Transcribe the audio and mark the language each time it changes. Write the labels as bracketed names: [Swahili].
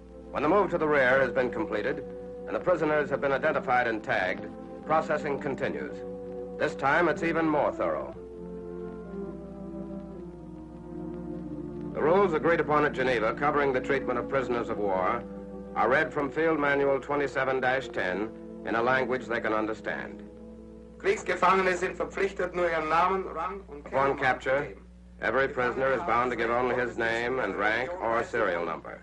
[English] When the move to the rear has been completed, and the prisoners have been identified and tagged, processing continues. This time, it's even more thorough. The rules agreed upon at Geneva covering the treatment of prisoners of war are read from Field Manual 27-10 in a language they can understand. [German] Kriegsgefangene sind verpflichtet, nur ihren Namen, Rang und [English] Upon capture, every prisoner is bound to give only his name and rank or serial number.